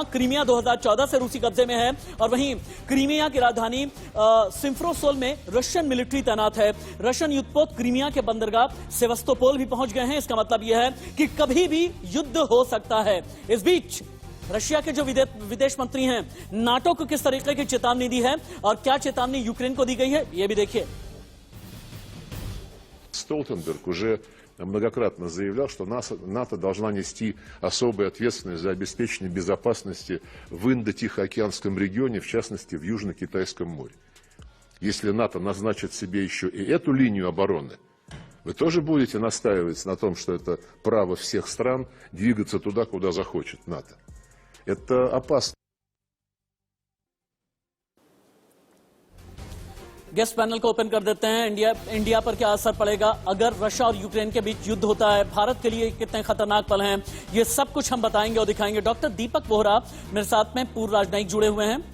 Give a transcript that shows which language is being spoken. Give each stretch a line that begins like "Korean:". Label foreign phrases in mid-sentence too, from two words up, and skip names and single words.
Hindi: क्रीमिया 2014 से रूसी कब्जे में है और वहीं क्रीमिया की राजधानी सिम्फरोपोल में
English: Russian military
Hindi: तैनात है। रशियन युद्धपोत क्रीमिया के बंदरगाह सेवास्तोपोल भी पहुंच गए हैं। इसका मतलब यह है कि कभी भी युद्ध हो सकता है। इस बीच रशिया के जो विदेश मंत्री हैं, नाटो को किस तरीके की चेतावनी दी है और क्या चेतावनी यूक्रेन को दी गई है, यह भी देखिए।
Russian: Столтенберг уже многократно заявлял, что НАТО должна нести особую ответственность за обеспечение безопасности в Индо-Тихоокеанском регионе, в частности в Южно-Китайском море. Если НАТО назначит себе еще и эту линию обороны, вы тоже будете настаивать на том, что это право всех стран двигаться туда, куда захочет НАТО. Это опасно.
English: guest panel
Hindi: को ओपन कर देते हैं। इंडिया पर क्या असर पड़ेगा अगर रशिया और यूक्रेन के बीच युद्ध होता है? भारत के लिए कितने खतरनाक पल हैं, ये सब कुछ हम बताएंगे और दिखाएंगे। डॉक्टर दीपक बोहरा मेरे साथ में, पूर्व राजनयिक, जुड़े हुए हैं।